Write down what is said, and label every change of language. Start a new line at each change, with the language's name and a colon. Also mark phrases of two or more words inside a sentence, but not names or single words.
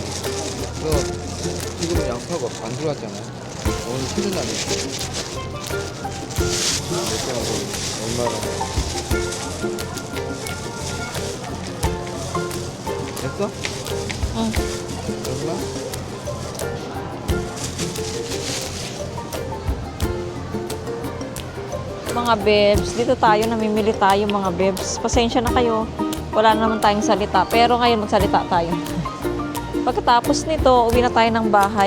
Korean: 너 지금 양파가 안 들어왔잖아. 오늘 쉬는 날이야. 몇 개하고 얼마나. 됐어? 응. 얼마?
Filipino: Mga bebs, dito tayo, namimili tayo mga bebs. Pasensya na kayo, wala na naman tayong salita. Pero ngayon magsalita tayo. Pagkatapos nito, uwi na tayo ng bahay.